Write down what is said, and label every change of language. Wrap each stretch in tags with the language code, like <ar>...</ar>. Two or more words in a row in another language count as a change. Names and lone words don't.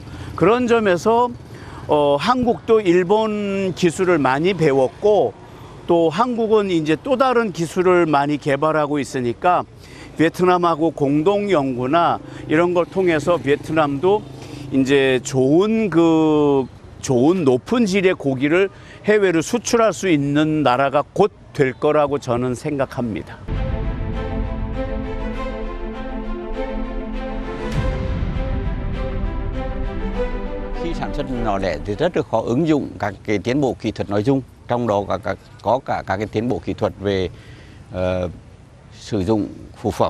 <ko>그런 점에서 한국도 일본 기술을 많이 배웠고 또 한국은 이제 또 다른 기술을 많이 개발하고 있으니까 베트남하고 공동 연구나 이런 걸 통해서 베트남도 이제 좋은 높은 질의 고기를 해외로 수출할 수 있는 나라가 곧 될 거라고 저는 생각합니다.</ko> <vi>Khi sản xuất nhỏ lẻ thì rất là khó ứng dụng các cái tiến bộ kỹ thuật nói chung, trong đó có cả các cái tiến bộ kỹ thuật về sử dụng phụ phẩm.</vi>